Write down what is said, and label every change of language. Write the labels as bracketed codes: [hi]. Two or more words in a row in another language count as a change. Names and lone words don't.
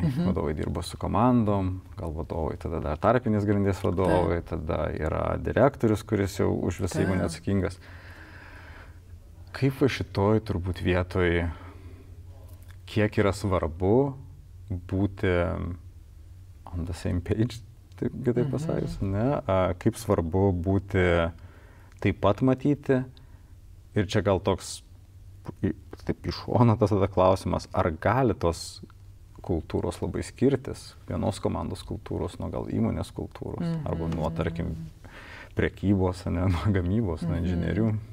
[lt] Vadovai dirba su komandom, gal vadovai, tada dar tarpinės grandies vadovai, tada yra direktorius, kuris jau už visą įmonę atsakingas. Kaip va šitoj turbūt vietoj, kiek yra svarbu būti [en] on the same page, [lt] taip pasakius, ne? Kaip svarbu būti taip pat matyti. Ir čia gal toks, taip iš šono tas tada klausimas, ar gali tos kultūros labai skirtis, vienos komandos kultūros nuo gal įmonės kultūros, arba nuo, tarkim, prekybos, ne, nuo gamybos, nuo inžinierių.